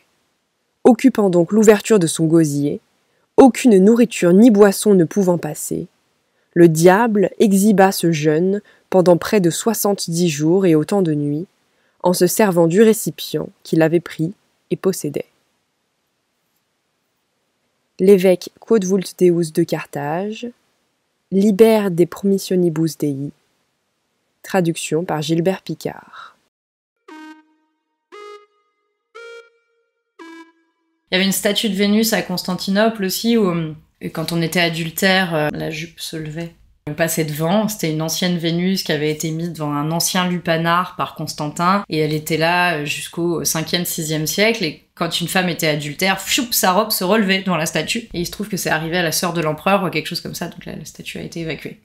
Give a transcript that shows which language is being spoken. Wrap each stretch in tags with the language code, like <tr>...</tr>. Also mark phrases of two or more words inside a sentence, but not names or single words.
<fr>Occupant donc l'ouverture de son gosier, aucune nourriture ni boisson ne pouvant passer, le diable exhiba ce jeune pendant près de 70 jours et autant de nuits, en se servant du récipient qu'il avait pris et possédait. L'évêque Quod vult Deus de Carthage, Liber de Promissionibus Dei, traduction par Gilbert Picard. Il y avait une statue de Vénus à Constantinople aussi, où quand on était adultère, la jupe se levait. On passait devant, c'était une ancienne Vénus qui avait été mise devant un ancien lupanar par Constantin, et elle était là jusqu'au 5e, 6e siècle, et quand une femme était adultère, choup, sa robe se relevait devant la statue, et il se trouve que c'est arrivé à la sœur de l'empereur ou quelque chose comme ça, donc là, la statue a été évacuée.</fr>